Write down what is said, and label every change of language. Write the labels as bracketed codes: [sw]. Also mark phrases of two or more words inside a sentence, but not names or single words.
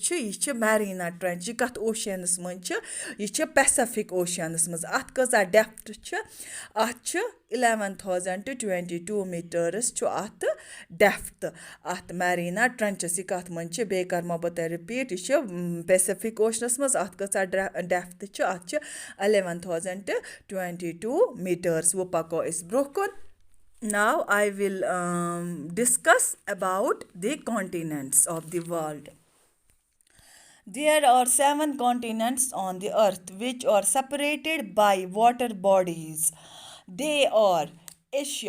[ks] چھُ یہِ چھِ میریٖنا ٹرٛٮ۪نچ یہِ کَتھ اوشینَس منٛز چھِ یہِ چھِ پیسَفِک اوشنَس منٛز اَتھ کۭژاہ ڈٮ۪پتھ چھِ اَتھ چھِ 11,022 میٖٹٲرٕس چھُ اَتھ ڈٮ۪پتھ اَتھ میریٖنا ٹرٛٮ۪نچَس یہِ کَتھ منٛز چھِ بیٚیہِ کَرمو بہٕ تۄہہِ رِپیٖٹ یہِ چھِ پیسَفِک اوشنَس منٛز اَتھ کۭژاہ ڈٮ۪پتھ چھِ اَتھ چھِ 11,022 میٖٹٲرٕس وۄنۍ پَکو أسۍ برٛونٛہہ کُن [en] Now I will discuss about the continents of the world. There are 7 continents on the earth which are separated by water bodies. They are Asia.